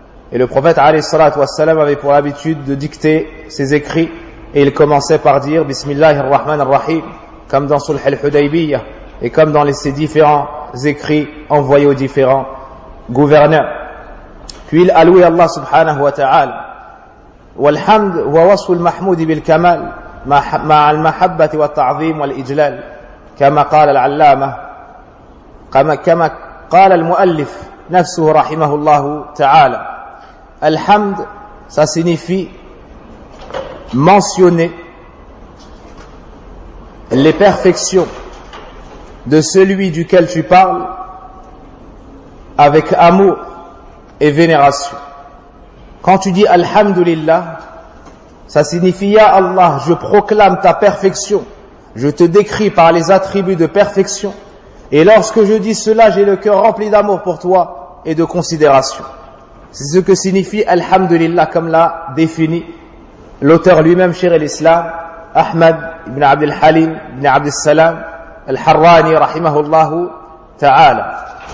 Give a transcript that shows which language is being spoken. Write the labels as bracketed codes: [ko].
[fr] Et le prophète [ar] alayhi salatu wassalam [fr] avait pour habitude de dicter ses écrits et il commençait par dire [ar] Bismillah ar-Rahman ar-Rahim, [fr] comme dans Sulh al-Hudaybiyah et comme dans ses différents écrits envoyés aux différents gouverneurs. Puis il allouait Allah subhanahu wa ta'ala. [ar] والحمد هو وصف المحمود بالكمال مع المحبة والتعظيم والإجلال كما قال العلامة كما قال المؤلف نفسه رحمه الله تعالى الحمد [fr] ça signifie mentionner les perfections de celui duquel tu parles avec amour et vénération. Quand tu dis Alhamdulillah, ça signifie Ya Allah, je proclame ta perfection, je te décris par les attributs de perfection, et lorsque je dis cela, j'ai le cœur rempli d'amour pour toi et de considération. C'est ce que signifie Alhamdulillah, comme l'a défini l'auteur lui-même, cher l'Islam, Ahmad ibn Abd al-Halim ibn Abd al-Salam al-Harrani, [ar] rahimahullahu ta'ala.